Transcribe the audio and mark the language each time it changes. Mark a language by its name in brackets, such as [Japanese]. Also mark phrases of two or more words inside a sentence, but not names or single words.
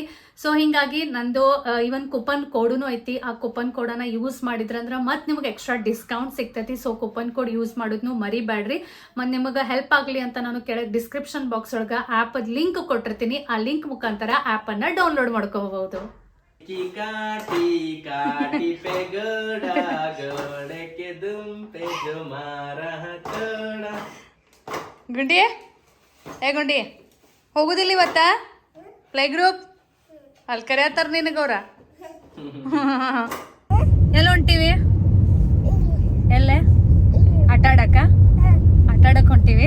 [Kannada] ಸೊ ಹಿಂಗಾಗಿ ನಂದು ಇವನ್ [English] coupon code [Kannada] ಐತಿ. ಆ [English] coupon code [Kannada] ಯೂಸ್ ಮಾಡಿದ್ರಂದ್ರೆ ಮತ್ತೆ ನಿಮಗೆ [English] extra discount [Kannada] ಸಿಗ್ತೈತಿ. ಸೊ [English] coupon code use [Kannada] ಮಾಡೋದನ್ನು ಮರಿಬೇಡ್ರಿ. ಮತ್ತು ನಿಮಗೆ ಹೆಲ್ಪ್ ಆಗಲಿ ಅಂತ ನಾನು ಕೆಳಗೆ [English] description box [Kannada] ಒಳಗೆ ಆ್ಯಪದ ಲಿಂಕ್ ಕೊಟ್ಟಿರ್ತೀನಿ. ಆ ಲಿಂಕ್ ಮುಖಾಂತರ ಆ್ಯಪನ್ನು ಡೌನ್ಲೋಡ್ ಮಾಡ್ಕೋಬಹುದು. [Hindi] काटी काटी पे गोड़ा गोड़े के दुम पे जो मारा हथौड़ा. [Kannada] ಗುಂಡಿ ಗುಂಡಿ ಹೋಗುದಿಲ್ಲ ಇವತ್ತ [English] play group [Kannada] ಅಲ್ಲಿ ಕರೆಯತ್ತಾರ ನಿನಗವ್ರ. ಎಲ್ಲ ಹೊಂಟಿವಿ, ಎಲ್ಲೇ ಆಟ ಆಡಕ್ ಹೊಂಟಿವಿ.